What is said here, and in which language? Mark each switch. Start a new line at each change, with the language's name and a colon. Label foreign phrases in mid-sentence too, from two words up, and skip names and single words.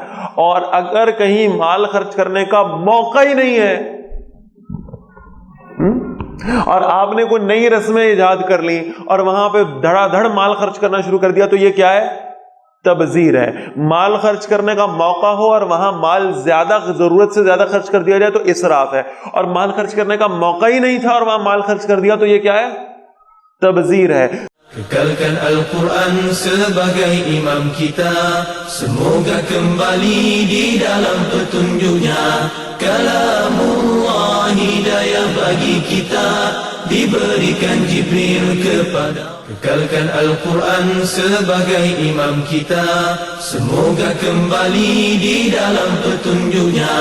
Urdu: اور اگر کہیں مال خرچ کرنے کا موقع ہی نہیں ہے اور آپ نے کوئی نئی رسمیں ایجاد کر لی اور وہاں پہ دھڑا دھڑ مال خرچ کرنا شروع کر دیا، تو یہ کیا ہے؟ تبذیر ہے۔ مال خرچ کرنے کا موقع ہو اور وہاں مال زیادہ، ضرورت سے زیادہ خرچ کر دیا جائے تو اسراف ہے، اور مال خرچ کرنے کا موقع ہی نہیں تھا اور وہاں مال خرچ کر دیا تو یہ کیا ہے؟ تبذیر ہے۔
Malay: Kekalkan Al-Quran sebagai imam kita, semoga kembali di dalam petunjuknya. Kalamullah hidayah bagi kita, diberikan Jibril kepada. Kekalkan Al-Quran sebagai imam kita, semoga kembali di dalam petunjuknya.